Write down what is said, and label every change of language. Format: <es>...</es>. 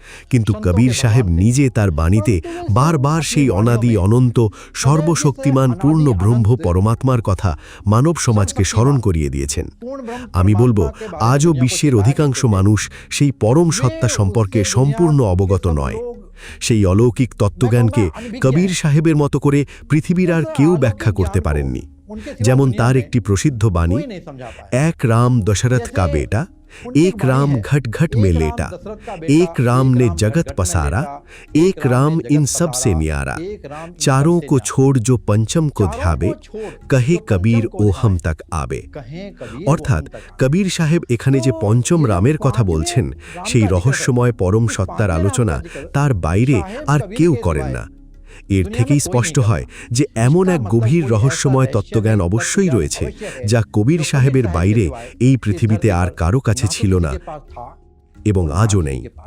<bn>কিন্তু কবির সাহেব নিজে তার বাণীতে বারবার সেই অনাদি অনন্ত সর্বশক্তিমান পূর্ণ ব্রহ্ম পরমাত্মার কথা মানব সমাজকে স্মরণ করিয়ে দিয়েছেন। আমি বলবো, আজও বিশ্বের অধিকাংশ মানুষ সেই পরম সত্তা সম্পর্কে সম্পূর্ণ অবগত নয়। সেই অলৌকিক তত্ত্বজ্ঞানকে কবির সাহেবের মতো করে পৃথিবীর আর কেউ ব্যাখ্যা করতে পারেননি। যেমন তার একটি প্রসিদ্ধ বাণী,</bn> <hi>এক রাম দশরথ কা বেটা, एक राम घट घट में लेटा, एक राम ने जगत पसारा, एक राम इन सब से न्यारा, चारों को छोड़ जो पंचम को ध्यावे, कहे कबीर ओ हम तक आवे।</hi> <bn>অর্থাৎ কবির সাহেব এখানে যে পঞ্চম রামের কথা বলছেন, সেই রহস্যময় পরম সত্তার আলোচনা তার বাইরে আর কেউ করেন না। এর থেকেই স্পষ্ট হয় যে এমন এক গভীর রহস্যময় তত্ত্বজ্ঞান অবশ্যই রয়েছে যা কবির সাহেবের বাইরে এই পৃথিবীতে আর কারো কাছে ছিল না এবং আজও নেই।</bn>